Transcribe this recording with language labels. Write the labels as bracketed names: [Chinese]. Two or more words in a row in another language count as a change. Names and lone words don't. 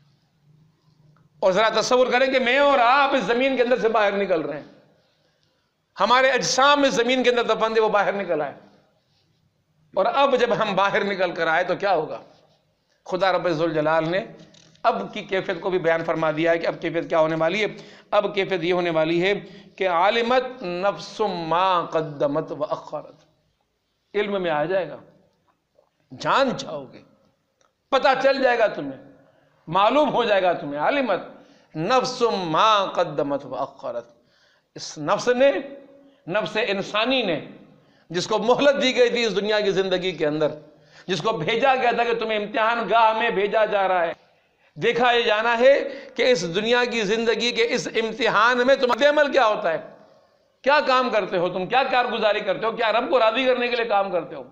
[Urdu] اور ذرا تصور کریں کہ میں اور آپ اس زمین کے اندر سے باہر نکل رہے ہیں، ہمارے اجسام اس زمین کے اندر دفن تھے، وہ باہر نکل آئے. اور اب جب ہم باہر نکل کر آئے تو کیا ہوگا? خدا ربِ ذوالجلال نے اب کی کیفیت کو بھی بیان فرما دیا ہے کہ اب کیفیت کیا ہونے والی ہے. اب کیفیت یہ ہونے والی ہے کہ [Arabic] عَلِمَتْ نَفْسٌ مَا قَدَّمَتْ وَأَخَّرَتْ, [Urdu] علم میں آ جائے گا، جان جاؤ گے، پتا چل جائے گا تمہیں، معلوم ہو جائے گا تمہیں. [Arabic] عَلِمَتْ نَفْسٌ مَا قَدَّمَتْ وَأَخَّرَتْ, [Urdu] اس نفس نے، نفسِ انسانی نے، جس کو مہلت دی گئی تھی اس دنیا کی زندگی کے اندر، جس کو بھیجا گیا تھا کہ تمہیں امتحان گاہ میں بھیجا جا رہا ہے، دیکھا یہ جانا ہے کہ اس دنیا کی زندگی کے اس امتحان میں تمہارا عمل کیا ہوتا ہے، کیا کام کرتے ہو تم، کیا کارگزاری کرتے ہو، کیا رب کو راضی کرنے کے لیے کام کرتے ہو.